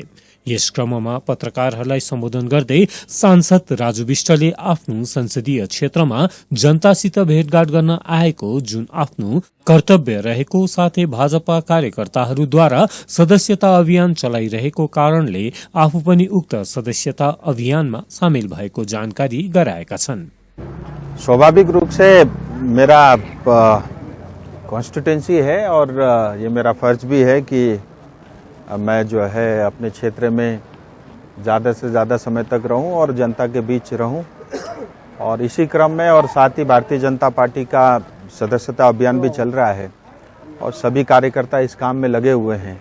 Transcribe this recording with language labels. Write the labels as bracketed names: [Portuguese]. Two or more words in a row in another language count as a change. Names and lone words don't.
[Nepali] यस क्रममा पत्रकारहरूलाई सम्बोधन गर्दै सांसद राजु विष्टले आफ्नो संसदीय क्षेत्रमा जनतासित भेटघाट गर्न आएको जुन आफ्नो कर्तव्य रहेको साथै भाजपा कार्यकर्ताहरूद्वारा सदस्यता अभियान चलाइरहेको कारणले आफू पनि उक्त सदस्यता अभियानमा सामेल भएको जानकारी गराएका छन्। [Hindi] स्वाभाविक रूप से मेरा कॉन्स्टिट्यूएंसी है और ये मेरा फर्ज भी है कि मैं जो है अपने क्षेत्र में ज़्यादा से ज़्यादा समय तक रहूं और जनता के बीच रहूं। और इसी क्रम में और साथ ही भारतीय जनता पार्टी का सदस्यता अभियान भी चल रहा है और सभी कार्यकर्ता इस काम में लगे हुए हैं।